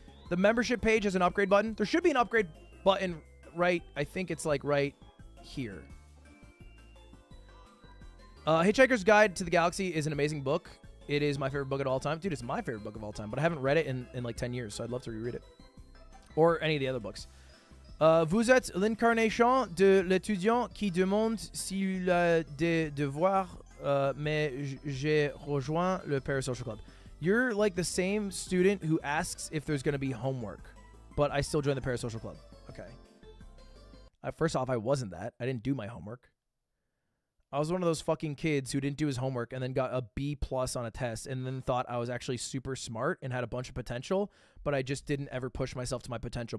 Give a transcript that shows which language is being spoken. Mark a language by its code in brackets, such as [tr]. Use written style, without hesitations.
[en] The membership page has an upgrade button. There should be an upgrade button right, I think it's like right here. Hitchhiker's Guide to the Galaxy is an amazing book. It is my favorite book of all time. Dude, it's my favorite book of all time, but I haven't read it in like 10 years, so I'd love to reread it. Or any of the other books. [fr] Vous êtes l'incarnation de l'étudiant qui demande s'il a des devoirs, mais j'ai rejoint le Parasocial Club. [en] You're like the same student who asks if there's going to be homework, but I still joined the Parasocial Club. Okay. First off, I wasn't that. I didn't do my homework. I was one of those fucking kids who didn't do his homework and then got a B+ on a test and then thought I was actually super smart and had a bunch of potential, but I just didn't ever push myself to my potential.